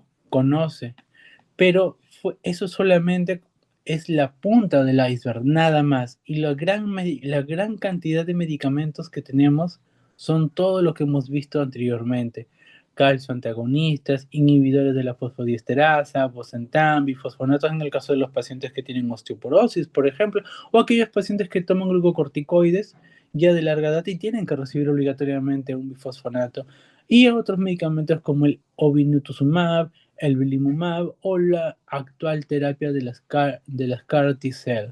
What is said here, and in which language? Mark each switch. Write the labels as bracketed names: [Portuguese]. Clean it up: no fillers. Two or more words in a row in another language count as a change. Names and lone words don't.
[Spanish] Conoce, pero eso solamente es la punta del iceberg, nada más. Y la gran cantidad de medicamentos que tenemos son todo lo que hemos visto anteriormente. Calcio antagonistas, inhibidores de la fosfodiesterasa, bosentan, bifosfonatos en el caso de los pacientes que tienen osteoporosis, por ejemplo, o aquellos pacientes que toman glucocorticoides ya de larga data y tienen que recibir obligatoriamente un bifosfonato. Y otros medicamentos como el obinutumab, el belimumab o la actual terapia de las CAR T-cell.